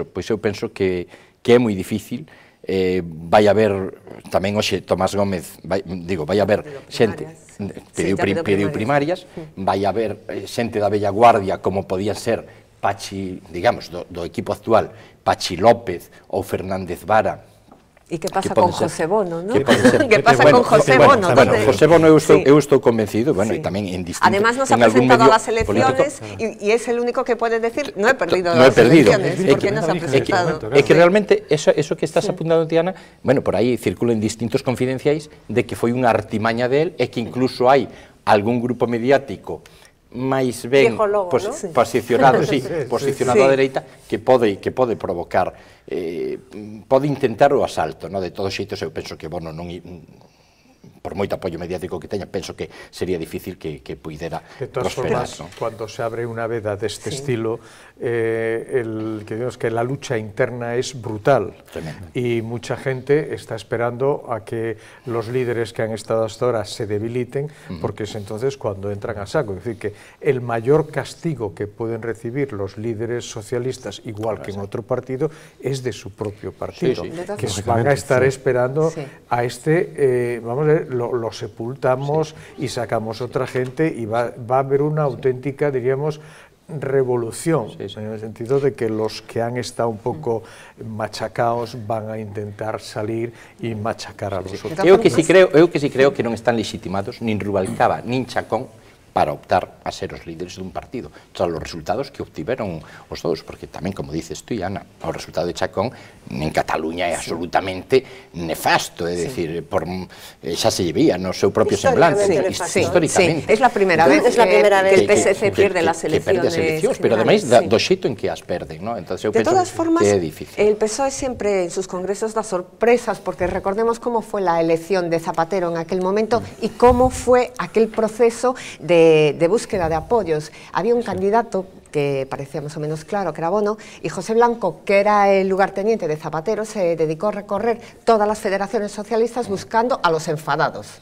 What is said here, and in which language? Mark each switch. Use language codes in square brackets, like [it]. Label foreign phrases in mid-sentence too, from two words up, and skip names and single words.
[gl] Pois eu penso que é moi difícil. Vai haber, tamén hoxe Tomás Gómez, vai haber xente, pediu primarias, vai haber xente da vella guardia, como podían ser Pachi, digamos, do equipo actual, Pachi López ou Fernández Vara. E que pasa con José Bono, non? Que pasa con José Bono? Bueno, José Bono eu estou convencido, bueno, e tamén en distinto... [es] Además nos ha presentado a las elecciones y es el único que puede decir, no he perdido las elecciones, porque nos ha presentado. [gl] É que realmente, eso que estás apuntando, Diana, bueno, por aí circulan distintos confidenciais de que foi unha artimaña del e que incluso hai algún grupo mediático máis ben posicionado, posicionado á dereita, que pode provocar, pode intentar o asalto, de todos xeitos eu penso que, bueno, non por moito apoio mediático que teña, penso que sería difícil que puidera prosperar. [es] De todas formas, cuando se abre [gl] unha veda deste estilo, [es] que la lucha interna es brutal. Tremendo. Y mucha gente está esperando a que los líderes que han estado hasta ahora se debiliten, porque es entonces cuando entran a saco. Es decir, que el mayor castigo que pueden recibir los líderes socialistas, igual que en otro partido, es de su propio partido, que van a estar esperando a vamos a ver, lo sepultamos y sacamos otra gente, y va a haber una auténtica, diríamos, revolución, en el sentido de que los que han estado un pouco machacados van a intentar salir e machacar a los outros. [gl] Eu que si creo que non están legitimados nin Rubalcaba nin Chacón para optar a ser os líderes dun partido, tras os resultados que obtiveron os dous, porque tamén, [es] como dices tú, [gl] Ana, o resultado de Chacón en Cataluña é absolutamente nefasto, é dicir, xa se llevía no seu propio semblante, históricamente. [es] Es la primera vez que el PSC pierde las elecciones, [gl] pero ademais do xeito en que as perden, ¿no? Entonces eu penso que é difícil. [es] El PSOE siempre en sus congresos da sorpresas, porque recordemos cómo fue la elección de Zapatero en aquel momento y cómo fue aquel proceso de búsqueda de apoyos. Había un candidato que parecía más o menos claro, que era Bono, y José Blanco, que era el lugarteniente de Zapatero, se dedicó a recorrer todas las federaciones socialistas buscando a los enfadados.